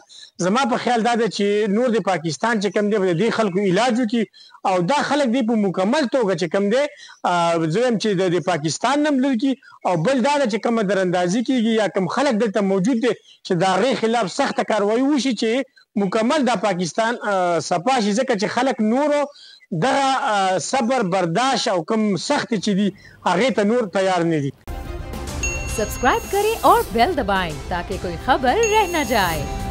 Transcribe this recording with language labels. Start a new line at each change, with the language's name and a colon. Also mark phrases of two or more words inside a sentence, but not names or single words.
Pashto: زما په خیال دا ده چې نور د پاکستان چې کوم دی د دې خلکو علاج وکړي او دا خلک دی په مکمل توګه چې کوم دی زه وایم چې د پاکستان نه هم لرې کړي او بل دا ده چې کومه دراندازي کېږي یا کوم خلک دلته موجود دی چې د هغې خلاف سخته کاروایي وشي چې مکمل دا پاکستان صفا شي، ځکه چې خلک نورو دغه صبر برداشت او کوم سخت چې دي هغې ته نور تیار نه دي.
Hindi: सब्सक्राइब करें और बेल दबाएं ताकि कोई खबर रह न जाए।